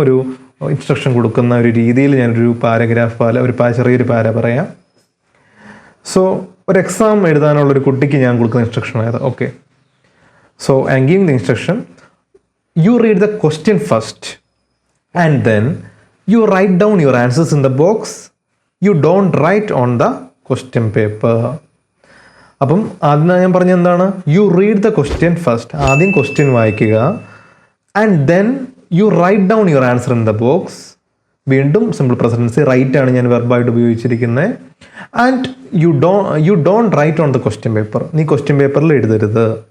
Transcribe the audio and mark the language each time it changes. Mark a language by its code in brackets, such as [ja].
[ml] ഒരു ഇൻസ്ട്രക്ഷൻ കൊടുക്കുന്ന ഒരു രീതിയിൽ ഞാനൊരു പാരഗ്രാഫ് ചെറിയൊരു പാര പറയാം. സോ ഒരു എക്സാം എഴുതാനുള്ള ഒരു കുട്ടിക്ക് ഞാൻ കൊടുക്കുന്ന ഇൻസ്ട്രക്ഷൻ ആയത്. [en] Okay, so I am giving the instruction, you read the question first and then you write down your answers in the box. You don't write on the question paper. [ml] അപ്പം ആദ്യം ഞാൻ പറഞ്ഞ എന്താണ്? [en] you read the question first, [ml] ആദ്യം question വായിക്കുക. [en] And then you write down your answer in the box. [ml] വീണ്ടും simple presence right ആണ് ഞാൻ വെർബായിട്ട് ഉപയോഗിച്ചിരിക്കുന്നത്. [en] And you don't write on the question paper. [ml] നീ ക്വസ്റ്റ്യൻ പേപ്പറിൽ എഴുതരുത്.